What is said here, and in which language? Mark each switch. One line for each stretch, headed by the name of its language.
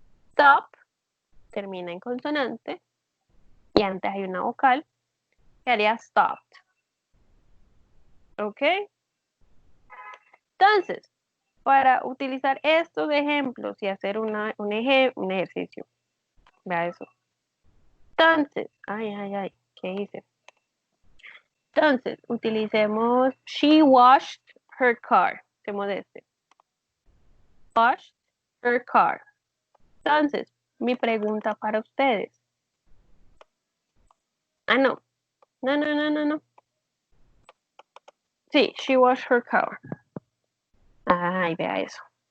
Spanish: Stop termina en consonante y antes hay una vocal, quedaría stopped, ¿ok? Entonces, para utilizar estos ejemplos y hacer un ejercicio, vea eso. Entonces, ay, ¿qué hice? Entonces, utilicemos
English: she washed her car.
Spanish: Hacemos este.
English: Washed her car.
Spanish: Entonces, mi pregunta para ustedes. Ah, no. No. Sí,
English: she washed her car.
Spanish: Ay, vea eso.